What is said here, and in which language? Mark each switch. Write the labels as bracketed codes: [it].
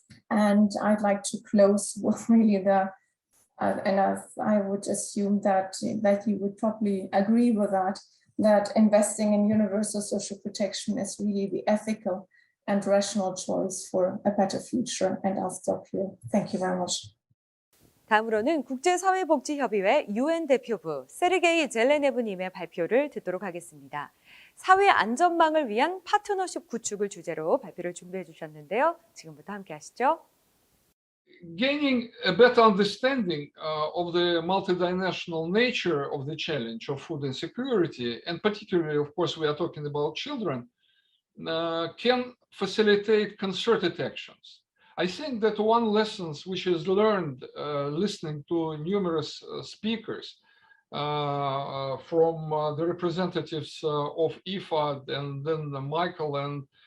[en] And I'd like to close with really and I would assume that you would probably agree with that investing in universal social protection is really the ethical and rational choice for a better future. And I'll stop here. Thank you very much. [ko] 다음으로는 국제사회복지협의회 UN 대표부 세르게이 젤레네브님의 발표를 듣도록 하겠습니다. 사회안전망을 위한 파트너십 구축을 주제로 발표를 준비해 주셨는데요. 지금부터 함께 하시죠. [en] Gaining a better understanding of the multidimensional nature of the challenge of food insecurity, and particularly, of course, we are talking about children, can facilitate concerted actions. I think that one lesson which is learned listening to numerous speakers from the representatives of IFAD and then Michael and